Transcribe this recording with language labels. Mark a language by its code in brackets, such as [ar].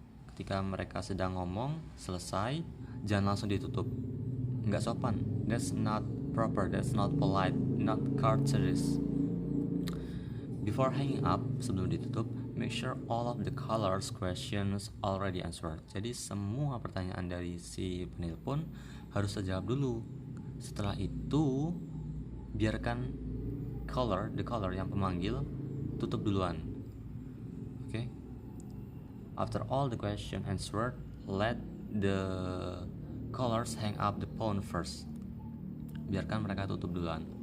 [id] Ketika mereka sedang ngomong, selesai, jangan langsung ditutup. Nggak sopan. [en] That's not proper, that's not polite, not courteous. Before hanging up, [id] sebelum ditutup, [en] Make sure all of the callers questions already answered. [id] Jadi semua pertanyaan dari si penelpon harus terjawab dulu. Setelah itu biarkan [en] the caller [id] yang pemanggil tutup duluan. [en] Okay? After all the question answered, let the callers hang up the phone first. [id] Biarkan mereka tutup duluan.